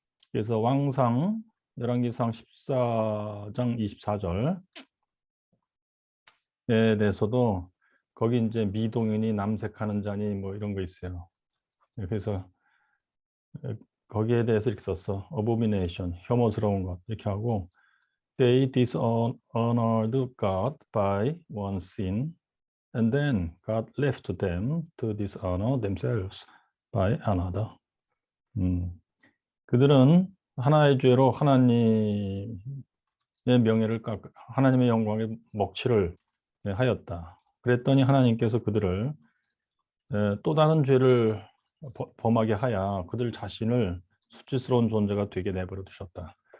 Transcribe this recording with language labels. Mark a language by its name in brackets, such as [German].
[Korean] 그래서 왕상 열왕기상 14장 24절에 대해서도 거기 이제 미동이니 남색하는 자니 뭐 이런 거 있어요. 그래서 거기에 대해서 이렇게 썼어. [English] abomination, [Korean] 혐오스러운 것 이렇게 하고 [English] they dishonored God by one sin, and then God left them to dishonor themselves by another. [Korean] 그들은 하나의 죄로 하나님의 명예를 하나님의 영광에 먹칠을 하였다. 그랬더니 하나님께서 그들을 또 다른 죄를 범하게 하여 그들 자신을 수치스러운 존재가 되게 내버려 두셨다.